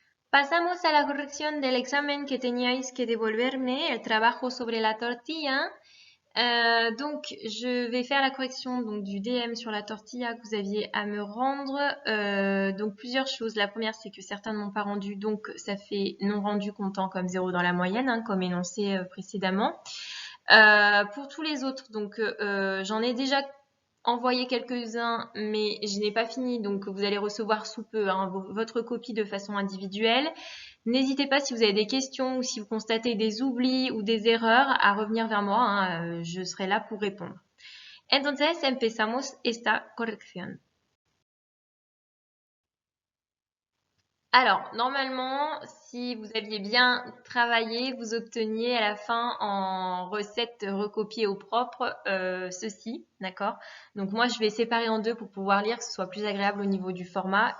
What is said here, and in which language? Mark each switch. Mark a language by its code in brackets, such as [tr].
[es] Pasamos a la corrección del examen que teníais que devolverme, el trabajo sobre la tortilla. [fr] Donc, je vais faire la correction donc, du DM sur la tortilla que vous aviez à me rendre. Donc, plusieurs choses. La première, c'est que certains ne m'ont pas rendu, donc ça fait non rendu comptant comme 0 dans la moyenne, hein, comme énoncé précédemment. Pour tous les autres, donc j'en ai déjà envoyé quelques-uns, mais je n'ai pas fini, donc vous allez recevoir sous peu hein, votre copie de façon individuelle. N'hésitez pas si vous avez des questions ou si vous constatez des oublis ou des erreurs à revenir vers moi, hein, je serai là pour répondre. [es] Entonces empezamos esta corrección. [fr] Alors, normalement, si vous aviez bien travaillé, vous obteniez à la fin en recette recopiée au propre ceci, d'accord? Donc moi, je vais séparer en deux pour pouvoir lire, que ce soit plus agréable au niveau du format.